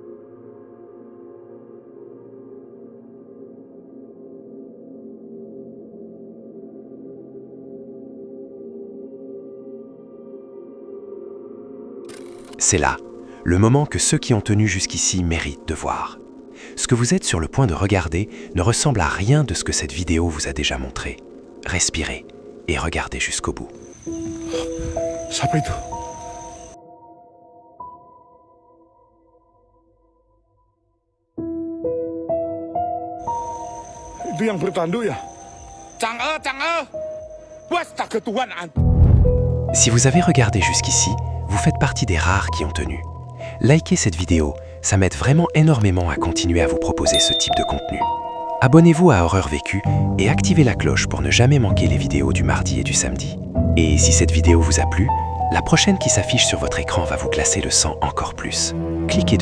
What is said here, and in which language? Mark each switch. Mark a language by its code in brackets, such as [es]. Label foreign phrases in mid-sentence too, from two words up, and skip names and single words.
[fr] C'est là, le moment que ceux qui ont tenu jusqu'ici méritent de voir. Ce que vous êtes sur le point de regarder ne ressemble à rien de ce que cette vidéo vous a déjà montré. Respirez et regardez jusqu'au bout. [id] Siapa itu? Itu yang bertanduk ya? Chang'e! Basta ketuaan. [fr] Si vous avez regardé jusqu'ici, vous faites partie des rares qui ont tenu. Likez cette vidéo, ça m'aide vraiment énormément à continuer à vous proposer ce type de contenu. Abonnez-vous à Horreur Vécue et activez la cloche pour ne jamais manquer les vidéos du mardi et du samedi. Et si cette vidéo vous a plu, la prochaine qui s'affiche sur votre écran va vous glacer le sang encore plus.